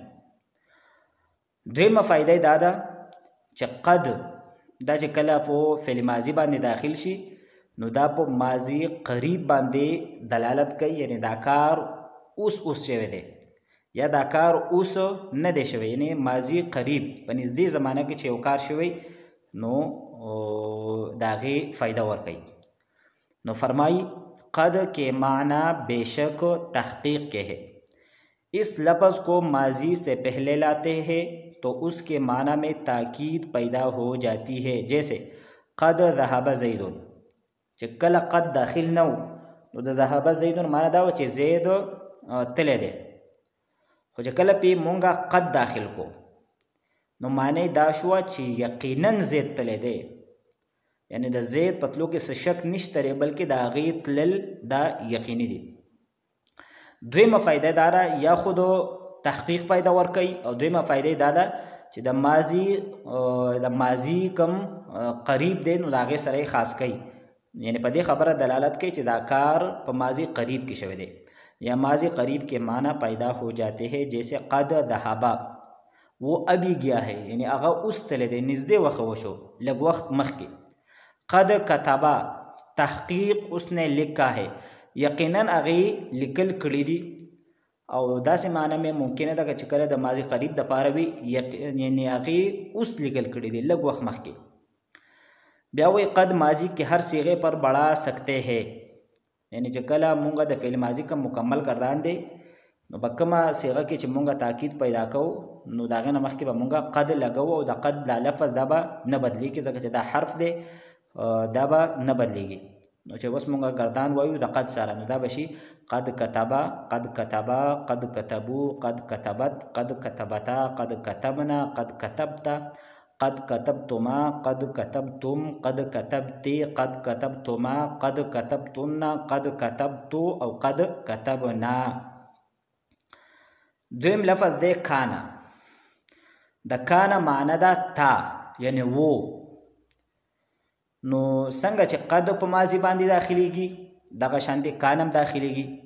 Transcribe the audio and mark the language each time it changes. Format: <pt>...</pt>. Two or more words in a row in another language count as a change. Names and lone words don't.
<ps>دویمه فایده دا ده چې قد دا چې کله په فعل ماضي باندې داخل شي نو دا په ماضي قریب باندې دلالت کوي، یعنی دا کار اوس شوی دی یا دا کار اوس نه دی شوی، یعنی ماضي قریب په نږدې زمانه کې چې یو کار شوی نو د هغې فایده ورکوي.</ps> <ur>نو فرمائی قد کے معنی بے شک تحقیق کے ہے. اس لفظ کو ماضی سے پہلے لاتے ہیں تو اس کے معنی میں تاکید پیدا ہو جاتی ہے.</ur> <ps>جیسے</ps> <ar>قد ذهب زید،</ar> <ps>چې کله قد داخل نو نو د</ps> <ar>ذهب زید</ar> <ps>معنی دا و چې زید تللی دی. خو چې کله پې مونږه قد داخل کو نو معنی دا شوه چې یقینا زید تللی دی، یعنی د زید پتلو کې څه شک نشته دی بلکې د هغې تلل دا یقیني دی. دویمه فایده دا ده یا خود تحقیق پیدا ورکوي، او دویمه فایده دا ده چې د ماضي کم قریب دی نو د هغې سره یې خاص کوي، یعنی په دې خبره دلالت کوي چې دا کار په ماضي قریب کې شوی دی یا</ps> <ur>ماضی قریب کے معنی پیدا ہو جاتے ہیں. جیسے قد ذهبا وہ ابھی گیا ہے،</ur> <ps>یعنی هغه اوس تللی دی، نږدې وخت وشو، لږ وخت مخکې.</ps> <ur>قد کتبا تحقیق اس نے لکھا ہے،</ur> <ps>یقیناً هغې لیکل کړي دي. او داسې معنی مې ممکنه ده چې کله د ماضي قریب دپاره وي یعنی هغې اوس لیکل کړي دي لږ وخت مخکې. بیا وایي</ps> <ur>قد ماضی کے هر صیغے پر بڑھا سکتے ہیں،</ur> <ps>یعنی چې کله مونږه د فعل ماضي کوم مکمل ګردان دی نو په کومه صیغه کې چې مونږه تاکید پیدا کوو نو د هغې نه مخکې به مونږه قد لګوو، او د قد دا لفظ دا به نه بدلیږي ځکه چې دا حرف دی دا به نه بدلیږي. نو چې اوس مونږه ګردان وایو د قد سره نو دا به شي</ps> <ar>قد کتبا، قد کتبا، قد کتبو، قد کتبت، قد کتبتا، قد کتبنا،</ar> <ps>قد کتبتا، قد کتبتما، قد کتبتم، قد کتبتی، قد کتبتما، قد کتبتن، قد کتبتو او قد کتبنا. دویم لفظ دی کانا. د کانا معنی دا تا یعنی وو. نو څنګه چې قد په ماضي باندې داخلیږي دغه شان دی کانم داخلیږي.</ps>